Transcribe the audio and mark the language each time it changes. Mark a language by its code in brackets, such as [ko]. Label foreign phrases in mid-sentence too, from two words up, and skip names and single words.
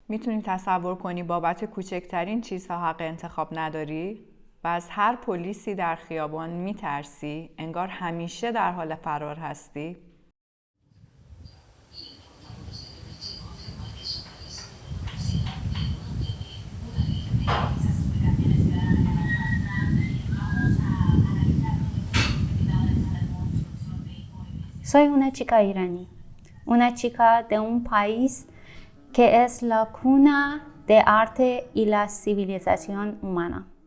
[fa] میتونی تصور کنی بابت کوچکترین چیزها حق انتخاب نداری؟ و از هر پلیسی در خیابان میترسی؟ انگار همیشه در حال فرار هستی؟ [es] Soy una chica iraní, una chica de un país que es la cuna de arte y la civilización humana.